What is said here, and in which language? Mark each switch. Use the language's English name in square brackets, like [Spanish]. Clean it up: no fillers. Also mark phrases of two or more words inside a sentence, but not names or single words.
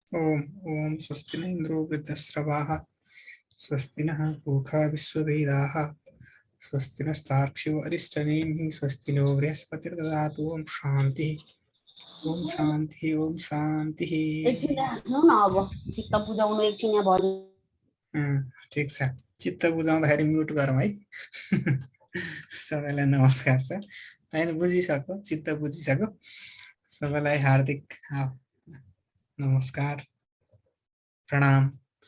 [Sanskrit] ओम ओम स्वस्ति न इंद्रो वृद्धश्रवाः स्वस्ति नः पूषा विश्ववेदाः स्वस्ति नस्तार्क्ष्यो अरिष्टनेमिः स्वस्ति नो बृहस्पतिर्ददातु ओम शांति ओम शांति ओम शांति। [Nepali] एकछिन राख्नु न अब चित्त बुझाउनु एकछिन यहाँ भयो। ठिक छ, चित्त बुझाउँदाखेरि म्युट गरौँ है। सबैलाई नमस्कार छ, हैन बुझिसक्यो, चित्त बुझिसक्यो। सबैलाई हार्दिक नमस्कार प्रणाम छ।